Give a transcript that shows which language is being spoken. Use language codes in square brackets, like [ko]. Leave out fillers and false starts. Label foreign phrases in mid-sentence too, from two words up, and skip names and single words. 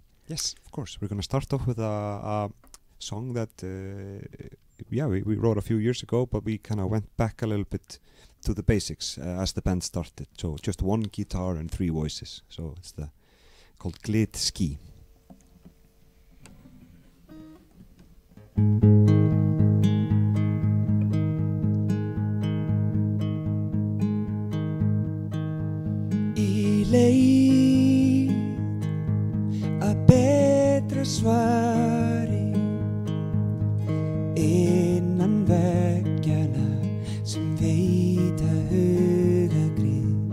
[en] Yes, of course. We're going to start off with a song that we wrote a few years ago, but we kind of went back a little bit to the basics as the band started. So just one guitar and three voices. So it's called Glid Ski. [is] Í leit að betra svari innan veggjana sem veita hugagrið